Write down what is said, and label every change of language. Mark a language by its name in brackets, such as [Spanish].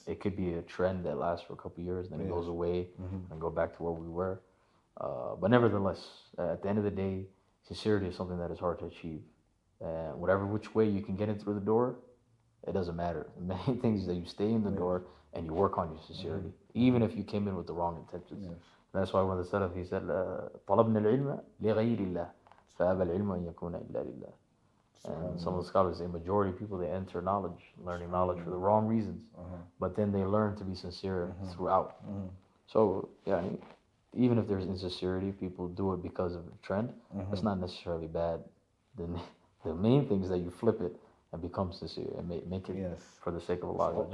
[English] It could be a trend that lasts for a couple of years, then it goes away and go back to where we were. But nevertheless, at the end of the day, sincerity is something that is hard to achieve. Whatever which way you can get in through the door, it doesn't matter. The main thing is that you stay in the door and you work on your sincerity, even if you came in with the wrong intentions. Yes. That's why when the Salaf, he said, [Arabic] طَلَبْنَا الْعِلْمَ لِغَيْرِ اللَّهِ فَأَبَى الْعِلْمُ أَنْ يَكُونَ إِلَّا لِلَّهِ. [English] And some of the scholars say majority of people, they enter knowledge, learning knowledge for the wrong reasons, but then they learn to be sincere throughout. So, yeah, even if there's insincerity, people do it because of a trend. That's not necessarily bad. The main thing is that you flip it and become sincere and make it for the sake of Allah.